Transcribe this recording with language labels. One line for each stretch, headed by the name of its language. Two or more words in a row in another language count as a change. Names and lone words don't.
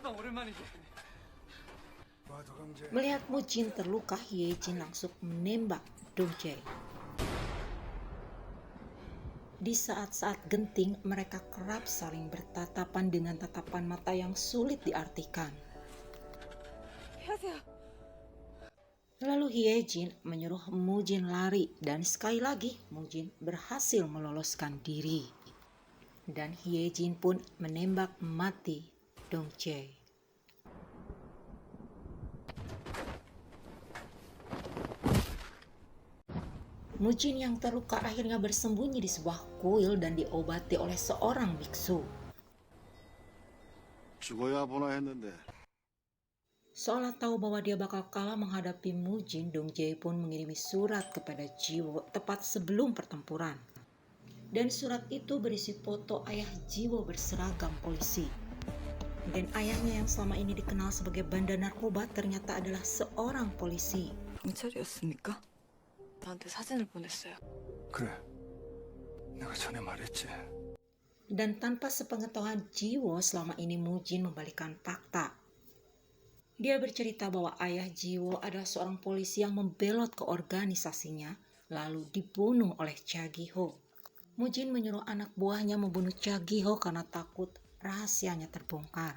Korean: 와도 강제.
Indonesian: Melihat Mujin terluka, Hyejin langsung menembak Dongjae. Di saat-saat genting, mereka kerap saling bertatapan dengan tatapan mata yang sulit diartikan.
Korean: 안녕하세요.
Indonesian: Lalu Hyejin menyuruh Mujin lari dan sekali lagi Mujin berhasil meloloskan diri. Dan Hyejin pun menembak mati Dongjae. Mujin yang terluka akhirnya bersembunyi di sebuah kuil dan diobati oleh seorang biksu.
Korean: 죽어야 보나 했는데
Indonesian: Seolah tahu bahwa dia bakal kalah menghadapi Mujin, Dongjae pun mengirimi surat kepada Jiwo tepat sebelum pertempuran. Dan surat itu berisi foto ayah Jiwo berseragam polisi. Dan ayahnya yang selama ini dikenal sebagai bandar narkoba ternyata adalah seorang polisi.
Korean: 경찰이었습니까? 저한테 사진을 보냈어요. 그래. 내가 전에 말했지.
Indonesian: Dan tanpa sepengetahuan Jiwo, selama ini Mujin membalikkan fakta. Dia bercerita bahwa ayah Jiwo adalah seorang polisi yang membelot ke organisasinya, lalu dibunuh oleh Cha Gi-ho. Mujin menyuruh anak buahnya membunuh Cha Gi-ho karena takut rahasianya terbongkar.